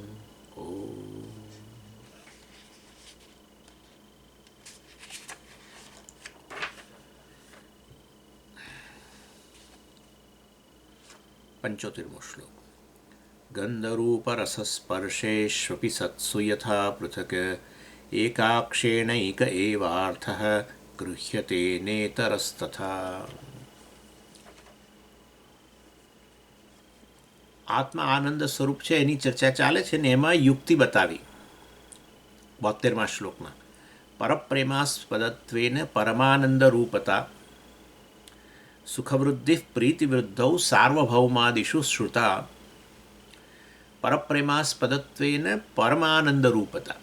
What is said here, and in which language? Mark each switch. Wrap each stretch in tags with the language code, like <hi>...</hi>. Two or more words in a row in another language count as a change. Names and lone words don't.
<gu>ૐ પંચોતિર્મો શ્લોક।</gu> <sa>गन्धरूपरसस्पर्शेष्वपि सत्सु यथा पृथक् एकाक्षेणैक एवार्थः गृह्यते नेतरस्तथा।</sa> <gu>આત્મા આનંદ સ્વરૂપ છે એની ચર્ચા ચાલે છે ને એમાં યુક્તિ બતાવી 72મા શ્લોકમાં</gu> <sa>પરપ્રેમાસ્પદત્વેન પરમાનંદ રૂપતા સુખવૃદ્ધિ પ્રીતિવૃદ્ધૌ સાર્વભૌમાદિષુ શ્રુતા પરપ્રેમાસ્પદત્વેન પરમાનંદ રૂપતા.</sa>